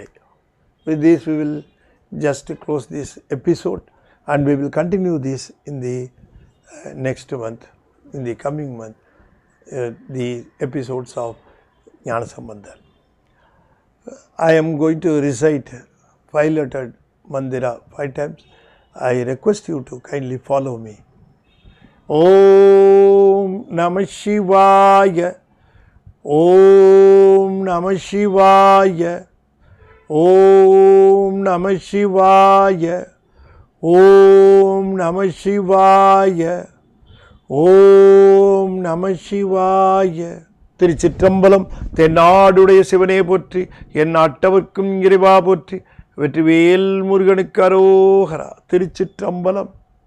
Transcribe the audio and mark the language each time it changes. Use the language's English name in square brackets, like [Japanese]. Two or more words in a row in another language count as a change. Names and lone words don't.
[English] With this we will just close this episode, and we will continue this in the next month, in the coming month, the episodes of Gnanasambandar. I am going to recite 5-lettered Mandira 5 times. I request you to kindly follow me. [Sanskrit] ॐ नमः शिवाय. ॐ नमः शिवाय. ॐ नमः शिवाय. ॐ नमः शिवाय. ॐ नमः शिवाय. [Tamil] திருச்சிற்றம்பலம். தென்னாடுடைய சிவனே போற்றி, என் நாட்டவர்க்கும் இறைவா போற்றி, வெற்றிவேல் முருகனுக்கு அரோகரா. திருச்சிற்றம்பலம்.